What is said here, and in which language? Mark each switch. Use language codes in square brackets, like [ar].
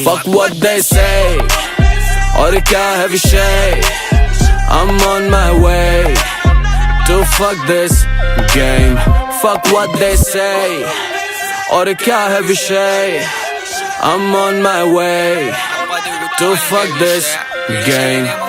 [en] Fuck what they say, [hi] और क्या है विषय. [en] I'm on my way to fuck this game. Fuck what they say, [hi] और क्या है विषय. [en] I'm on my way to fuck this game.